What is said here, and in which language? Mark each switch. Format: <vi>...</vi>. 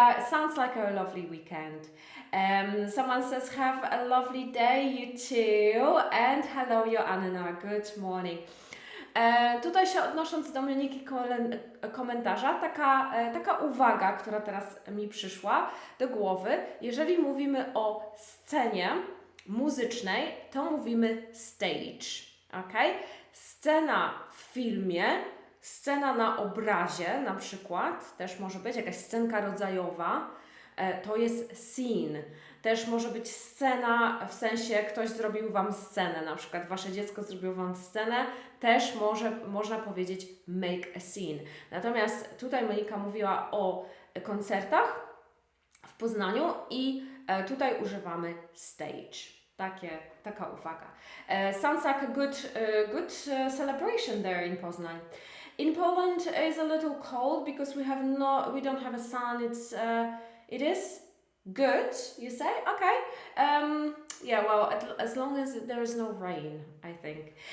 <en>Sounds like a lovely weekend. Someone says, have a lovely day, you too. And hello, Joanna, good morning.</en> <pl>Tutaj się odnosząc do Dominiki komentarza, taka uwaga, która teraz mi przyszła do głowy. Jeżeli mówimy o scenie muzycznej, to mówimy stage, ok? Scena w filmie, scena na obrazie na przykład, też może być jakaś scenka rodzajowa, to jest scene. Też może być scena, w sensie ktoś zrobił Wam scenę, na przykład Wasze dziecko zrobiło Wam scenę, też można powiedzieć</pl> <en>make a scene.</en> <pl>Natomiast tutaj Monika mówiła o koncertach w Poznaniu i tutaj używamy stage. Taka uwaga.</pl> <en>Sounds like a good celebration there in Poznań. In Poland it's a little cold because we don't have a sun. It is good, you say? Okay. Yeah, well, as long as there is no rain, I think.</en>